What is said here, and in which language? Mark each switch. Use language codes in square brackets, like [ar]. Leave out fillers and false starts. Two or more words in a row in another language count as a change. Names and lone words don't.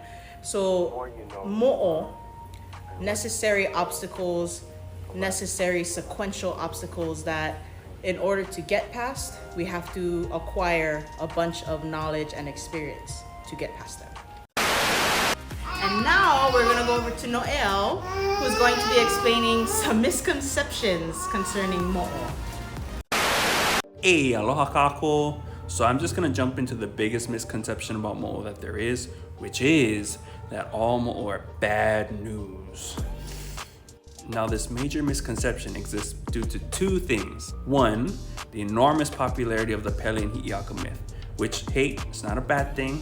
[en] So mo'o, necessary obstacles, necessary sequential obstacles that in order to get past, we have to acquire a bunch of knowledge and experience to get past them. And now we're gonna go over to Noelle, who's going to be explaining some misconceptions concerning mo'o. Hey, [haw] aloha kākou. [en] So I'm just gonna jump into the biggest misconception about mo'o that there is, which is that all mo'o are bad news. Now this major misconception exists due to 2 things. 1, the enormous popularity of the Pele and Hi'iaka myth, which, hey, it's not a bad thing.